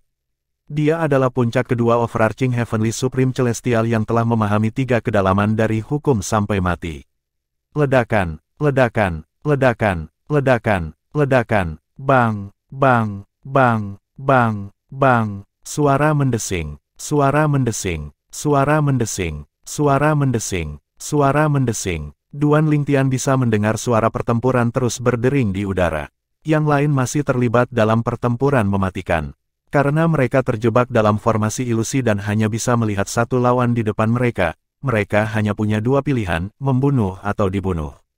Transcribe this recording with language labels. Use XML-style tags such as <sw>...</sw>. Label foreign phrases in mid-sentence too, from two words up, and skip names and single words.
<id>Dia adalah puncak kedua</id> <en>overarching Heavenly Supreme Celestial</en> <id>yang telah memahami 3 kedalaman dari hukum sampai mati. Ledakan, ledakan, ledakan, ledakan, ledakan, bang, bang, bang, bang, bang, suara mendesing, suara mendesing, suara mendesing, suara mendesing, suara mendesing. Duan Lingtian bisa mendengar suara pertempuran terus berdering di udara. Yang lain masih terlibat dalam pertempuran mematikan. Karena mereka terjebak dalam formasi ilusi dan hanya bisa melihat satu lawan di depan mereka, mereka hanya punya 2 pilihan, membunuh atau dibunuh.</id>